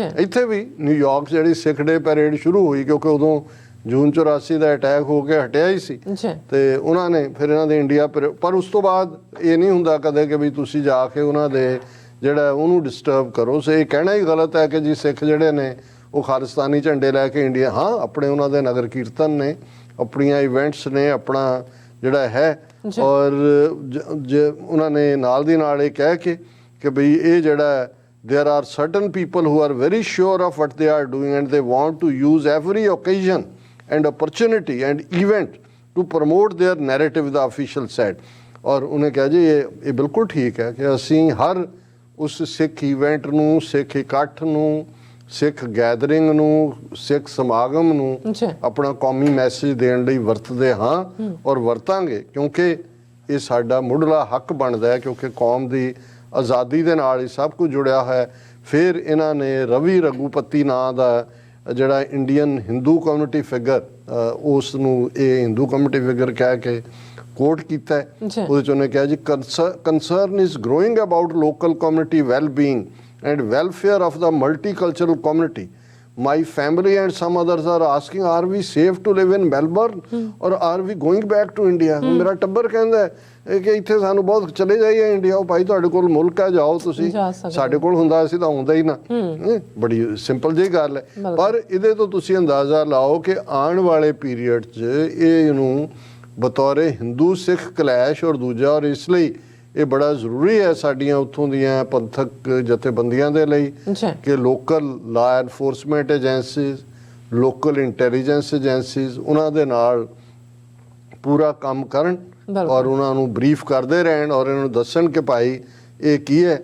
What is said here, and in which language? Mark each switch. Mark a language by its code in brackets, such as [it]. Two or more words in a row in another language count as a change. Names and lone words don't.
[pa] ਇੱਥੇ ਵੀ ਨਿਊਯਾਰਕ ਜਿਹੜੀ ਸਿੱਖ ਡੇ ਪੈਰੇਡ ਸ਼ੁਰੂ ਹੋਈ ਕਿਉਂਕਿ ਉਦੋਂ ਜੂਨ 84 ਦਾ ਅਟੈਕ ਹੋ ਕੇ ਹਟਿਆ ਹੀ ਸੀ ਤੇ ਉਹਨਾਂ ਨੇ ਫਿਰ ਇਹਨਾਂ ਦੇ ਇੰਡੀਆ ਪਰ ਉਸ ਤੋਂ ਬਾਅਦ ਇਹ ਨਹੀਂ ਹੁੰਦਾ ਕਦੇ ਕਿ ਵੀ ਤੁਸੀਂ ਜਾ ਕੇ ਉਹਨਾਂ ਦੇ ਜਿਹੜਾ ਉਹਨੂੰ ਡਿਸਟਰਬ ਕਰੋ। ਸੋ ਇਹ ਕਹਿਣਾ ਹੀ ਗਲਤ ਹੈ ਕਿ ਜੀ ਸਿੱਖ ਜਿਹੜੇ ਨੇ ਉਹ ਖਾਲਿਸਤਾਨੀ ਝੰਡੇ ਲੈ ਕੇ ਇੰਡੀਆ, ਹਾਂ ਆਪਣੇ ਉਹਨਾਂ ਦੇ ਨਗਰ ਕੀਰਤਨ ਨੇ, ਆਪਣੀਆਂ ਇਵੈਂਟਸ ਨੇ, ਆਪਣਾ ਜਿਹੜਾ ਹੈ ਔਰ ਉਹਨਾਂ ਨੇ ਨਾਲ ਦੀ ਨਾਲ ਇਹ ਕਹਿ ਕੇ ਕਿ ਬਈ ਇਹ ਜਿਹੜਾ [en] there are certain people who are very sure of what they are doing and they want to use every occasion and opportunity and event to promote their narrative, the official said। [pa] ਔਰ ਉਹਨੇ ਕਿਹਾ ਜੀ ਇਹ ਬਿਲਕੁਲ ਠੀਕ ਹੈ ਕਿ ਅਸੀਂ ਹਰ ਉਸ ਸਿੱਖ ਇਵੈਂਟ ਨੂੰ, ਸਿੱਖ ਇਕੱਠ ਨੂੰ, ਸਿੱਖ ਗੈਦਰਿੰਗ ਨੂੰ, ਸਿੱਖ ਸਮਾਗਮ ਨੂੰ ਆਪਣਾ ਕੌਮੀ ਮੈਸੇਜ ਦੇਣ ਲਈ ਵਰਤਦੇ ਹਾਂ ਔਰ ਵਰਤਾਂਗੇ ਕਿਉਂਕਿ ਇਹ ਸਾਡਾ ਮੁੱਢਲਾ ਹੱਕ ਬਣਦਾ ਹੈ ਕਿਉਂਕਿ ਕੌਮ ਦੀ ਆਜ਼ਾਦੀ ਦੇ ਨਾਲ ਹੀ ਸਭ ਕੁਝ ਜੁੜਿਆ ਹੈ। ਫਿਰ ਇਹਨਾਂ ਨੇ ਰਵੀ ਰਘੂਪਤੀ ਨਾਂ ਦਾ ਜਿਹੜਾ [en] Indian Hindu community figure [pa] ਉਸ ਨੂੰ ਇਹ [en] Hindu community figure [pa] ਕਹਿ ਕੇ ਕੋਟ ਕੀਤਾ। ਉਹਦੇ 'ਚ ਉਹਨੇ ਕਿਹਾ ਜੀ [en] concern is growing about local community well being and welfare of the multicultural community. My family and some others are asking, are we safe to live in Melbourne or are we going back to India? [pa] ਮੇਰਾ ਟੱਬਰ ਕਹਿੰਦਾ ਹੈ ਕਿ ਇੱਥੇ ਸਾਨੂੰ ਬਹੁਤ ਚਲੇ ਜਾਈਏ ਇੰਡੀਆ। ਉਹ ਭਾਈ ਤੁਹਾਡੇ ਕੋਲ ਮੁਲਕ ਹੈ, ਜਾਓ ਤੁਸੀਂ। ਸਾਡੇ ਕੋਲ ਹੁੰਦਾ ਅਸੀਂ ਤਾਂ ਆਉਂਦਾ ਹੀ ਨਾ। ਬੜੀ ਸਿੰਪਲ ਜਿਹੀ ਗੱਲ ਹੈ ਪਰ ਇਹਦੇ ਤੋਂ ਤੁਸੀਂ ਅੰਦਾਜ਼ਾ ਲਾਓ ਕਿ ਆਉਣ ਵਾਲੇ ਪੀਰੀਅਡ 'ਚ ਇਹਨੂੰ ਬਤੌਰੇ ਹਿੰਦੂ ਸਿੱਖ ਕਲੈਸ਼ ਔਰ ਦੂਜਾ ਔਰ ਇਸ ਲਈ ਇਹ ਬੜਾ ਜ਼ਰੂਰੀ ਹੈ ਸਾਡੀਆਂ ਉੱਥੋਂ ਦੀਆਂ ਪੰਥਕ ਜਥੇਬੰਦੀਆਂ ਦੇ ਲਈ ਕਿ [en] local law enforcement agencies, local intelligence agencies [pa] ਉਹਨਾਂ ਦੇ ਨਾਲ ਪੂਰਾ ਕੰਮ ਕਰਨ ਔਰ ਉਹਨਾਂ ਨੂੰ ਬਰੀਫ ਕਰਦੇ ਰਹਿਣ ਔਰ ਇਹਨਾਂ ਨੂੰ ਦੱਸਣ ਕਿ ਭਾਈ ਇਹ ਕੀ ਹੈ।